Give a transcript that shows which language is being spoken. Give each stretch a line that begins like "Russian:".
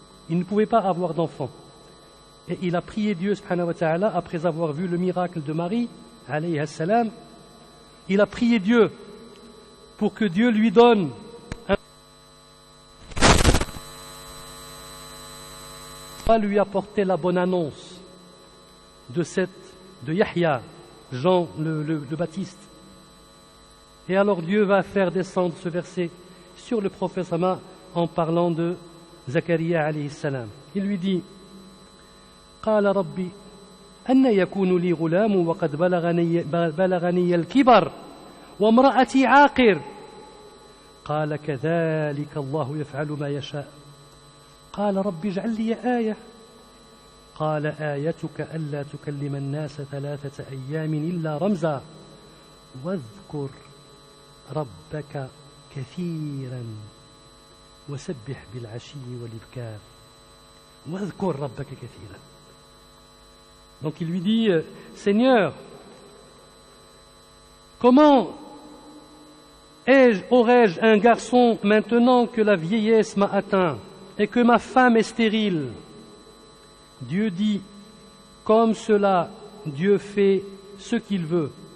French: Il ne pouvait pas avoir d'enfants. Et il a prié Dieu, subhanahu wa ta'ala, après avoir vu le miracle de Marie, alayhi salam, il a prié Dieu pour que Dieu lui donne pas lui apporter la bonne annonce de Yahya, Jean le Baptiste. Et alors Dieu va faire descendre ce verset sur le prophète Sama en parlant de Zacharia alayhi salam. Il lui dit
Arabic: قال ربي أن يكون لي غلام وقد بلغني الكبر وامرأتي عاقر قال كذلك الله يفعل ما يشاء قال ربي اجعل لي آية قال آيتك ألا تكلم الناس 3 أيام إلا رمزا واذكر ربك كثيرا وسبح بالعشي والإبكار واذكر ربك كثيرا.
French: Donc il lui dit, Seigneur, comment aurais-je un garçon maintenant que la vieillesse m'a atteint et que ma femme est stérile? Dieu dit, comme cela, Dieu fait ce qu'il veut.